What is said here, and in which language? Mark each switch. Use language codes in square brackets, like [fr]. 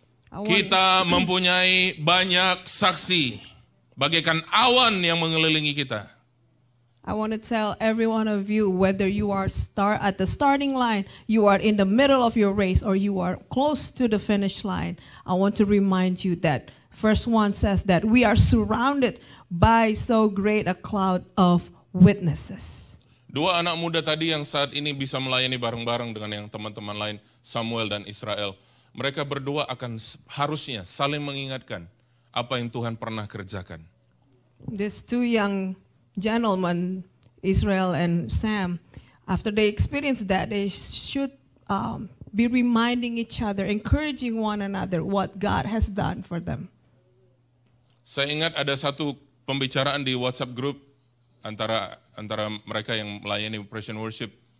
[id] Kita mempunyai banyak saksi, bagaikan awan yang mengelilingi kita. [en] I want to tell every one of you, whether you are at the starting line, you are in the middle of your race, or you are close to the finish line, I want to remind you that verse 1 says that we are surrounded by so great a cloud of witnesses. [id] Dua anak muda tadi yang saat ini bisa melayani bareng-bareng dengan yang teman-teman lain, Samuel dan Israel. Mereka berdua akan harusnya saling mengingatkan apa yang Tuhan pernah kerjakan. [en] These two young gentlemen, Israel and Sam, after they experience that, they should be reminding each other, encouraging one another what God has done for them. [id] Saya ingat ada satu pembicaraan di WhatsApp group antara mereka yang melayani Operation Worship.